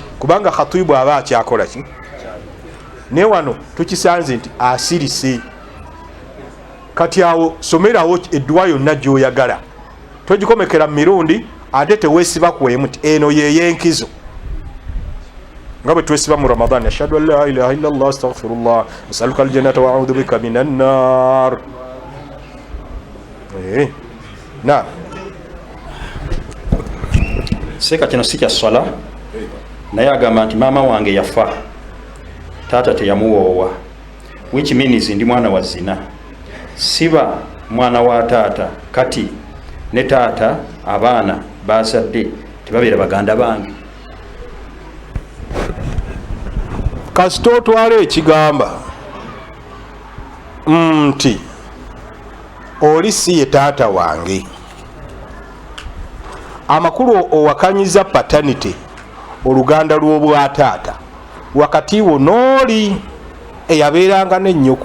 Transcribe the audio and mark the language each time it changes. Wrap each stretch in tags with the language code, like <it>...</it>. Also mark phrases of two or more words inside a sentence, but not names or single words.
<lg>Kubanga khatibu aba akyakola ki? Ne wano tukisanze nti asirise. Kati awo somerawo edduwa yonna gy'oyagala, togikomekera mu mirundi ate teweesiba kwemu nti eno yeyenkizo nga bwe twesiba mu Ramadan,</lg> <ar>أشهد أن لا إله إلا الله أستغفر الله أسألك الجنة وأعوذ بك من النار.</ar> <lg>Na seeka kino si kya swala, naye agamba nti maama wange yafa, taata teyamuwoowa,</lg> <en>which means</en> <lg>ndi mwana wa zina, siba mwana wa taata, kati ne taata abaana bazadde tebabeera baganda bange. kasita otwala ekigamba nti oli si ye taata wange, amakulu owakanyiza paternity, oluganda lw'obwataata wakati wo n'oli eyabeeranga n'ennyoko.</lg>